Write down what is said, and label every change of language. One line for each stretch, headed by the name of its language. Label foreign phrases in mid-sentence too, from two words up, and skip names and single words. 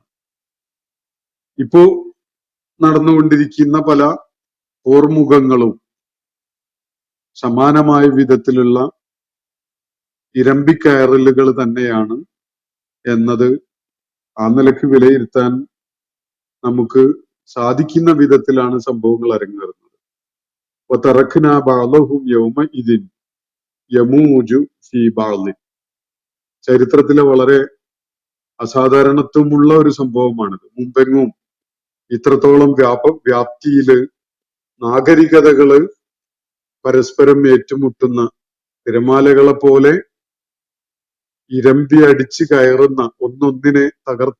Malayalam: ഇപ്പോ നടന്നുകൊണ്ടിരിക്കുന്ന പല പോർമുഖങ്ങളും സമാനമായ വിധത്തിലുള്ള ഇരമ്പിക്കയറലുകൾ തന്നെയാണ് എന്നത് ആ നിലക്ക് വിലയിരുത്താൻ നമുക്ക് സാധിക്കുന്ന വിധത്തിലാണ് സംഭവങ്ങൾ അരങ്ങേറുന്നത്.
Arabic: وَتَرَكْنَا بَعْضَهُمْ يَوْمَئِذٍ يَمُوجُ فِي بَعْضٍ.
Malayalam: ചരിത്രത്തിലെ വളരെ അസാധാരണത്വമുള്ള ഒരു സംഭവമാണിത്. മുമ്പെങ്ങും ഇത്രത്തോളം വ്യാപ്തിയില് നാഗരികതകള് പരസ്പരം ഏറ്റുമുട്ടുന്ന തിരമാലകളെ പോലെ ഇരമ്പി അടിച്ച് കയറുന്ന, ഒന്നൊന്നിനെ തകർത്തു